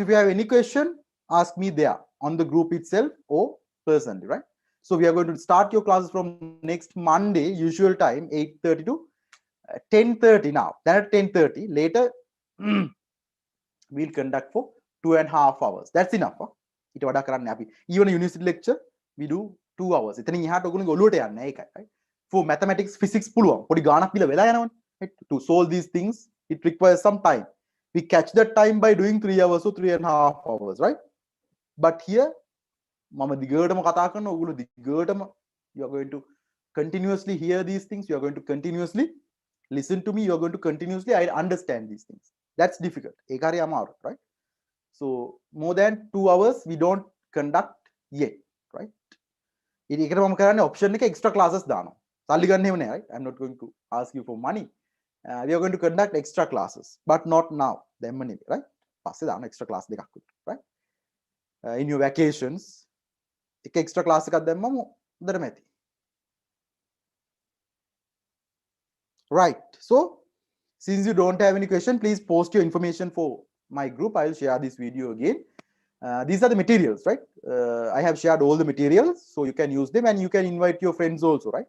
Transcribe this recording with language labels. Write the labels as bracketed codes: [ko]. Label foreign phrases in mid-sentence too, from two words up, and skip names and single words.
[en] If you have any question, ask me there on the group itself or personally, right? So we are going to start your classes from next Monday, usual time, 8:30 to 10:30 now. Then at 10:30, later we'll conduct for 2.5 hours. That's enough. [si] ඊට වඩා කරන්න අපි. [en] Even a university lecture, we do 2 hours. [si] එතනින් එහාට ඔයගොල්ලෝ ඔලුවට යන්නේ ඒකයි, [en] right? For mathematics, physics පුළුවන්. [si] පොඩි ගාණක් පිළ වෙලා යනවනේ. [en] Right? To solve these things, it requires some time. We catch that time by doing 3 hours or 3.5 hours, right? But here, [si] මම දිගටම කතා කරන ඔයගොල්ලෝ දිගටම [en] you are going to continuously hear these things, you are going to continuously listen to me, you are going to continuously understand these things. That's difficult. [si] ඒක හරි අමාරු, [en] right? So more than 2 hours we don't conduct yet, right? [si] ඒකට මම කරන්නේ option එක [en] extra classes [si] දානවා. සල්ලි ගන්න එහෙම නෑ, [en] right? I'm not going to ask you for money. We are going to conduct extra classes, but not now. [si] දැම්ම නෙමෙයි, right? පස්සේ දාන [en] extra class [si] දෙකක් විතර, [en] right? In your vacations, [si] එක [en] extra class [si] එකක් දැම්මම හොඳටම ඇති. [en] Right. So since you don't have any question, please post your information for my group. I'll share this video again. These are the materials, right? I have shared all the materials, so you can use them, and you can invite your friends also, right?